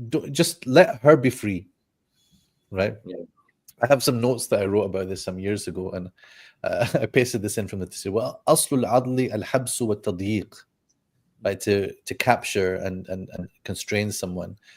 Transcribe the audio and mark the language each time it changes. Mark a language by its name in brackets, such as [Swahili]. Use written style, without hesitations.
[English] Just let her be free, right? I have some notes that I wrote about this some years ago, and I pasted this in from the tafsir. [Arabic] Well, أصل العضل الحبس والتضييق, right? [English] To capture and constrain someone.